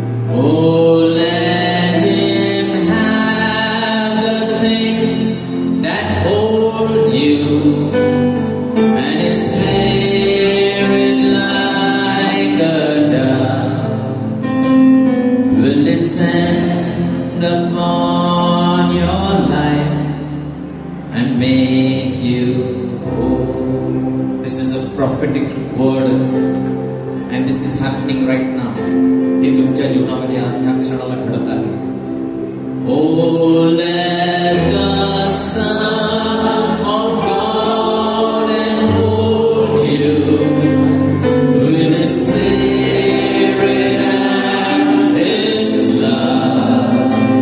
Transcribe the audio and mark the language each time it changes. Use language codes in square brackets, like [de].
[en] Oh, let Him have the things that hold you, and His Spirit like a dove will descend upon your life and make you whole. This is a prophetic word, and this is happening right now. [mr] हे तुमच्या जीवनामध्ये या क्षणाला घडत आहे. [en] Oh, let the Son of God enfold you with His Spirit and His love.